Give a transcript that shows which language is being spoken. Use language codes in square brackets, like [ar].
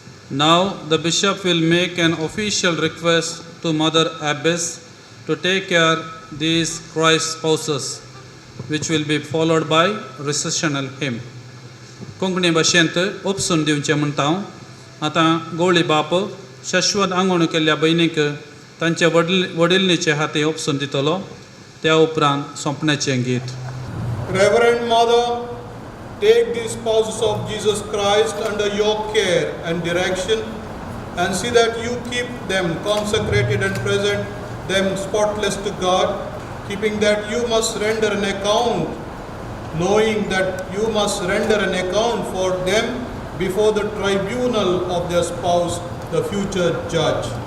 [en] Now the bishop will make an official request to Mother Abbess to take care these Christ spouses, which will be followed by recessional hymn. [gom] Konkani भाशेंत उपसून दिवचें म्हणटा हांव. आतां गवळी बाप शाश्वत आंगवण केल्ल्या भयणीक तांचे वडिलनीचे हाती उपसून दितलो. त्या उपरांत सोंपण्याचें गीत. [en] Reverend Mother, take these spouses of Jesus Christ under your care and direction, and see that you keep them consecrated and present them spotless to God, keeping that you must render an account, knowing that you must render an account for them before the tribunal of their spouse, the future judge.